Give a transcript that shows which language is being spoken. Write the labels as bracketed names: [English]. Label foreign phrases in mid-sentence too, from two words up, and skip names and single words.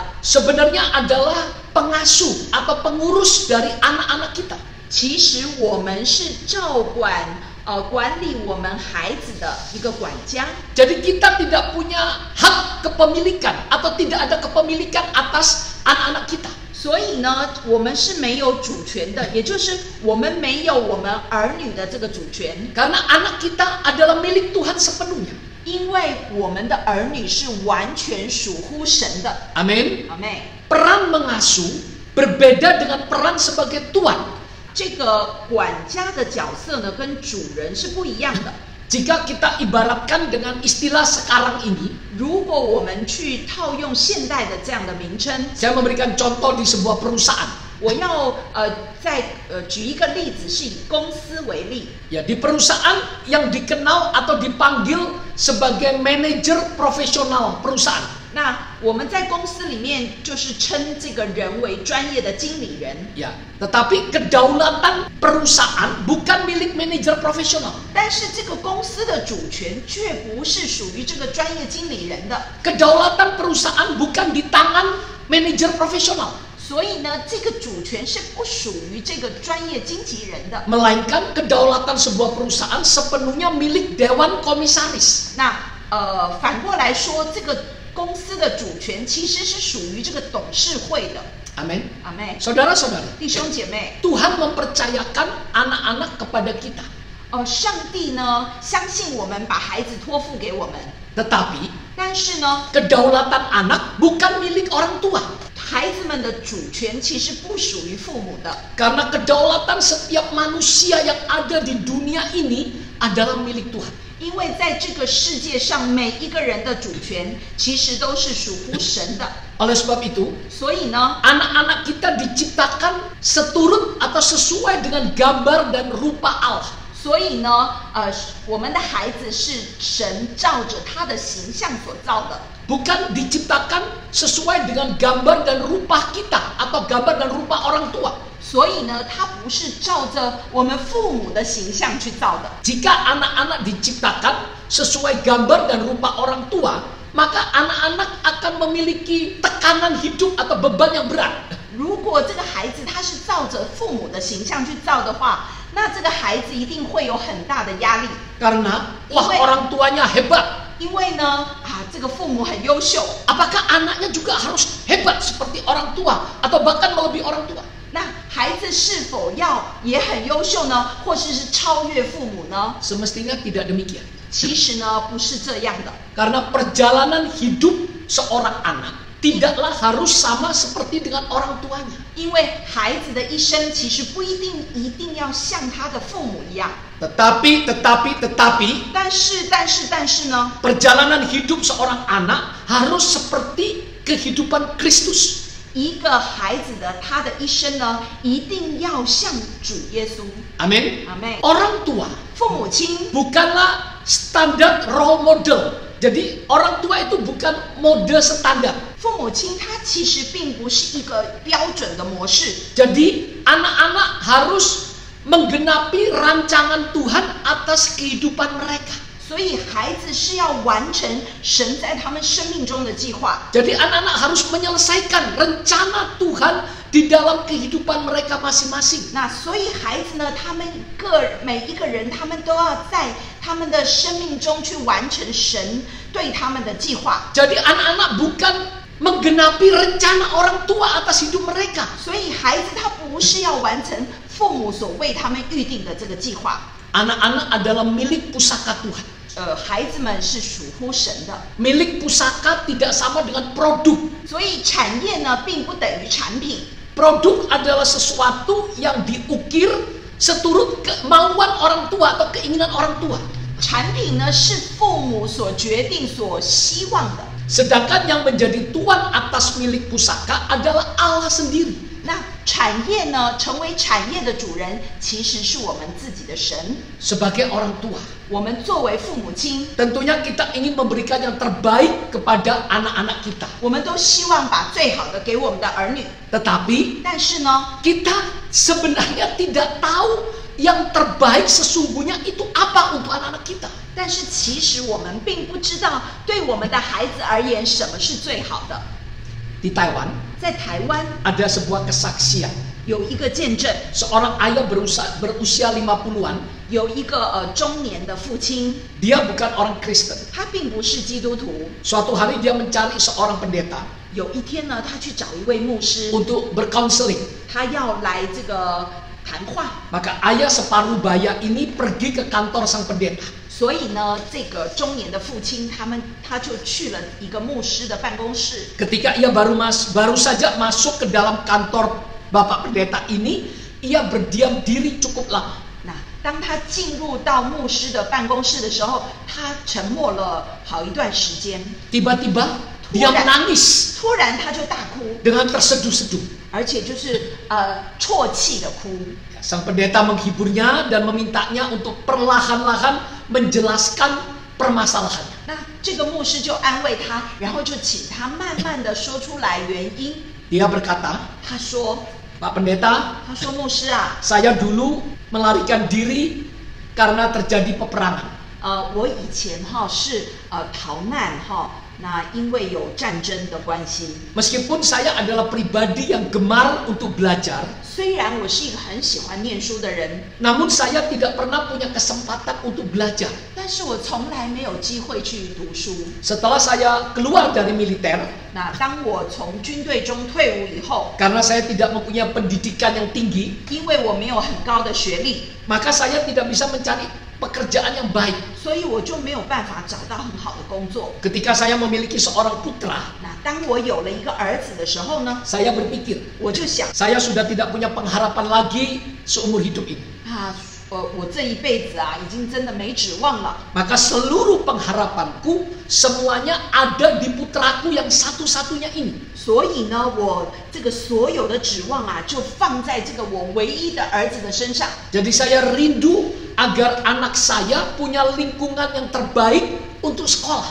[Indonesian] sebenarnya adalah pengasuh atau pengurus dari anak-anak kita. [Chinese] 其实我们是管理我们孩子的一个管家。 [Indonesian] Jadi kita tidak punya hak kepemilikan atau tidak ada kepemilikan atas anak-anak kita. [Chinese] 所以呢，我们是没有主权的，也就是我们没有我们儿女的这个主权， [Indonesian] Karena anak kita adalah milik Tuhan sepenuhnya. [Chinese] 因为我们的儿女是完全属乎神的。 [Indonesian] Amin. [Chinese] 阿妹， [Indonesian] Peran mengasuh berbeda dengan peran sebagai tuan. [Chinese] 这个管家的角色呢，跟主人是不一样的。 [Indonesian] Jika kita ibaratkan dengan istilah sekarang ini, [Chinese] 如果我们去套用现代的这样的名称， [Indonesian] saya memberikan contoh di sebuah perusahaan. [Chinese] 我要举一个例子，是以公司为例。 [Indonesian] Ya, di perusahaan yang dikenal atau dipanggil sebagai manajer profesional perusahaan. [Chinese] 那我们在公司里面就是称这个人为专业的经理人， [Indonesian] Ya, tetapi kedaulatan perusahaan bukan milik manajer profesional. [Chinese] 但是这个公司的主权却不是属于这个专业经理人的。 [Indonesian] Kedaulatan perusahaan bukan di tangan manajer profesional, [Chinese] 所以呢，这个主权是不属于这个专业经纪人的。 [Indonesian] melainkan kedaulatan sebuah perusahaan sepenuhnya milik dewan komisaris. [Chinese] 那反过来说，这个公司的主权其实是属于这个董事会的。 [Indonesian] Amin. [Chinese] 阿妹， [Indonesian] Saudara-saudari, [Chinese] 弟兄姐妹， [Indonesian] Tuhan mempercayakan anak-anak kepada kita. [Chinese] 上帝呢相信我们，把孩子托付给我们， [Indonesian] Tetapi [Chinese] 但是呢， [Indonesian] kedaulatan anak bukan milik orang tua. [Chinese] 孩子们的主权其实不属于父母的。 [Indonesian] Karena kedaulatan setiap manusia yang ada di dunia ini adalah milik Tuhan. [Chinese] 因为在这个世界上，每一个人的主权其实都是属乎神的。 [Indonesian] Oleh sebab itu, [Chinese] 所以呢， [Indonesian] anak-anak kita diciptakan seturut atau sesuai dengan gambar dan rupa Allah. [Chinese] 所以呢，我们的孩子是神照着他的形象所造的， [Indonesian] Bukan diciptakan sesuai dengan gambar dan rupa kita atau gambar dan rupa orang tua. [Chinese] 所以呢，他不是照着我们父母的形象去造的。 [Indonesian] Jika anak-anak diciptakan sesuai gambar dan rupa orang tua, maka anak-anak akan memiliki tekanan hidup atau beban yang berat. [Chinese] 如果这个孩子他是照着父母的形象去造的话，那这个孩子一定会有很大的压力， [Indonesian] Karena wah orang tuanya hebat. [Chinese] 因为呢，这个父母很优秀， [Indonesian] Apakah anaknya juga harus hebat seperti orang tua atau bahkan melebihi orang tua? [Chinese] 那孩子是否要也很优秀呢，或是超越父母呢？ [Indonesian] Semestinya tidak demikian. [Chinese] 其实呢，不是这样的。 [Indonesian] Karena perjalanan hidup seorang anak tidaklah harus sama seperti dengan orang tuanya. [Chinese] 因为孩子的一生其实不一定要像他的父母一样。 [Indonesian] Tetapi, [Chinese] 但是呢， [Indonesian] perjalanan hidup seorang anak harus seperti kehidupan Kristus. [Chinese] 一个孩子的他的一生呢，一定要像主耶稣。 [Indonesian] Amin. [Chinese] 阿妹， [Indonesian] Orang tua [Chinese] 父母亲 [Indonesian] bukanlah standar [English] role model. [Indonesian] Jadi orang tua itu bukan mode standar. [Chinese] 父母亲他其实并不是一个标准的模式， [Indonesian] Jadi anak-anak harus menggenapi rancangan Tuhan atas kehidupan mereka. [Chinese] 所以孩子是要完成神在他们生命中的计划。 [Indonesian] Jadi anak-anak harus menyelesaikan rencana Tuhan di dalam kehidupan mereka masing-masing. [Chinese] 那所以孩子呢，他们每一个人，他们都要在他们的生命中去完成神对他们的计划。 [Indonesian] Jadi anak-anak bukan menggenapi rencana orang tua atas hidup mereka. [Chinese] 所以孩子他不是要完成父母所为他们预定的这个计划。 [Indonesian] Anak-anak adalah milik pusaka Tuhan. [Chinese] 孩子们是属乎神的， [Indonesian] Milik pusaka tidak sama dengan produk. [Chinese] 所以产业呢并不等于产品。 [Indonesian] Produk adalah sesuatu yang diukir seturut kemauan orang tua atau keinginan orang tua. [Chinese] 产品呢是父母所决定、所希望的。 [Indonesian] Sedangkan yang menjadi tuan atas milik pusaka adalah Allah sendiri. [Chinese] 那产业呢，成为产业的主人，其实是我们自己的神。 [Indonesian] Sebagai orang tua, [Chinese] 我们作为父母亲， [Indonesian] tentunya kita ingin memberikan yang terbaik kepada anak-anak kita. [Chinese] 我们都希望把最好的给我们的儿女。 [Indonesian] Tetapi [Chinese] 但是呢， [Indonesian] kita sebenarnya tidak tahu yang terbaik sesungguhnya itu apa untuk anak-anak kita. [Chinese] 但是其实我们并不知道，对我们的孩子而言，什么是最好的。 [Indonesian] Di Taiwan [Chinese] 在台湾 [Indonesian] ada sebuah kesaksian. [Chinese] 有一个见证， [Indonesian] Seorang ayah berusia 50-an, [Chinese] 有一个中年的父亲， [Indonesian] dia bukan orang Kristen. [Chinese] 他并不是基督徒。 [Indonesian] Suatu hari dia mencari seorang pendeta [Chinese] 有一天呢，他去找一位牧师， [Indonesian] untuk bercounseling. [Chinese] 他要来这个谈话。 [Indonesian] Maka ayah separuh baya ini pergi ke kantor sang pendeta. [Chinese] 所以呢，这个中年的父亲他就去了一个牧师的办公室。 [Indonesian] Ketika ia baru saja masuk ke dalam kantor Bapak Pendeta ini, ia berdiam diri cukup lama. [Chinese] 那当他进入到牧师的办公室的时候，他沉默了好一段时间。 [Indonesian] Tiba-tiba dia menangis [Chinese] 突然他就大哭， [Indonesian] dengan terseduh-seduh. [Chinese] 而且就是啜泣的哭。 [Indonesian] Sang pendeta menghiburnya dan memintanya untuk perlahan-lahan menjelaskan permasalahannya. [Chinese] 那这个牧师就安慰他，然后就请他慢慢的说出来原因。 [Indonesian] Dia berkata, [Chinese] 他说 [Indonesian] Pak Pendeta, [Chinese] 他说牧师啊， [Indonesian] saya dulu melarikan diri karena terjadi peperangan. [Chinese] 我以前是逃难那因为有战争的关系。 [Indonesian] Meskipun saya adalah pribadi yang gemar untuk belajar, [Chinese] 虽然我是一个很喜欢念书的人， [Indonesian] namun saya tidak pernah punya kesempatan untuk belajar. [Chinese] 但是我从来没有机会去读书。 [Indonesian] Setelah saya keluar dari militer, [Chinese] 那当我从军队中退伍以后， [Indonesian] karena saya tidak mempunyai pendidikan yang tinggi, [Chinese] 因为我没有很高的学历， [Indonesian] maka saya tidak bisa mencari pekerjaan yang baik. [Chinese] 所以我就没有办法找到很好的工作。 [Indonesian] Ketika saya memiliki seorang putra, [Chinese] 那当我有了一个儿子的时候呢， [Indonesian] saya berpikir, [Chinese] 我就想 [Indonesian] saya sudah tidak punya pengharapan lagi seumur hidup ini. [Chinese] 我这一辈子已经真的没指望了。 [Indonesian] Maka seluruh pengharapanku semuanya ada di putraku yang satu-satunya ini. [Chinese] 所以呢，我这个所有的指望就放在这个我唯一的儿子的身上。 [Indonesian] Jadi saya rindu agar anak saya punya lingkungan yang terbaik untuk sekolah.